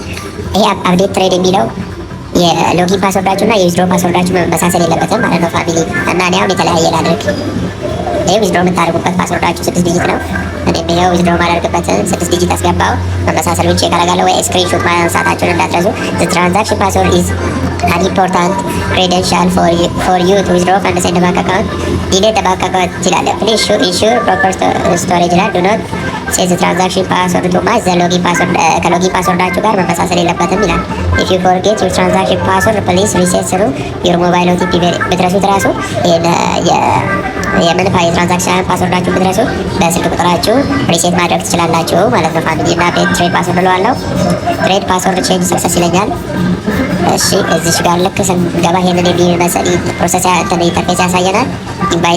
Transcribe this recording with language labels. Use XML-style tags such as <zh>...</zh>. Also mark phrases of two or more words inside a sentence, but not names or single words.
<am>ይሄ</am> <en>update trade</en> <am>የሚለው የሎጊን ፓስወርዳችሁ እና የዊዝድሮ ፓስወርዳችሁ መመሳሰል የለበትም ማለት ነው ፋሚሊ። እና እኔ አሁን የተለያየ ላድርግ። ይሄ ዊዝድሮ የምታደርጉበት ፓስወርዳችሁ 6 ዲጂት ነው። እኔም ይሄው ዊዝድሮ ማደርግበትን 6 ዲጂት አስገባው። መመሳሰል ብቻ ካረጋለሁ ወይ ስክሪንሾት ማንሳታችሁን እንዳትረሱ።</am> <en>the transaction password is an important credential for you to withdraw funds in the bank account. delete the bank account ይላል። please ensure proper storage ይላል። do not change the transaction password to match the login password</en> <am>ከሎጊን ፓስወርዳችሁ ጋር መመሳሰል የለበትም ይላል።</am> <en>if you forget your transaction password please reset through your mobile OTP</en> <am>ብትረሱት ራሱ የምን የትራንዛክሽን ፓስወርዳችሁ ብትረሱ በስልክ ቁጥራችሁ ሪሴት ማድረግ ትችላላችሁ ማለት ነው ፋሚሊ። እና</am> <en>trade password</en> <am>እለዋለሁ።</am> <en>trade password change success</en> <am>ይለኛል። እሺ እዚሽ ጋር ልክ ስንገባ ይሄንን የሚመስል</am> <en>process interface</en> <am>ያሳየናል። ኢንቫይት</am>